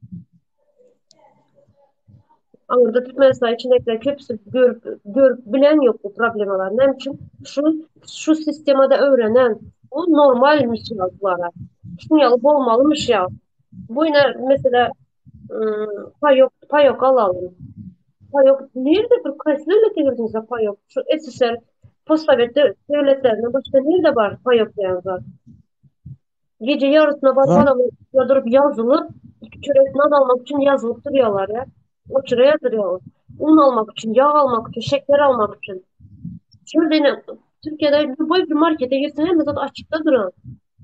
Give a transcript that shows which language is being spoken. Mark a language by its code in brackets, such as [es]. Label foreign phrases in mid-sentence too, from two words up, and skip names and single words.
[tr] Orada Türkmenistan içindekiler hepsi görüp bilen yok bu problemalar. Ne için? Şu sistemde öğrenen o normalmiş yazılara. Şunu alıp olmalımış ya. Bu yine mesela payok alalım. Payok nerede bir kayıt devlete girdiniz ya payok? Şu SSR postsovet devletlerinde başka nerede var payok yazar? Gece yarısına bak Var. adam yadırıp yazılıp iki çörek nan almak için yazılıp duruyorlar ya. O çöreğe duruyorlar. Un almak için, yağ almak için, şeker almak için. Şurada yine Türkiye'de bir markete girsen hemen zaten açıkta duran.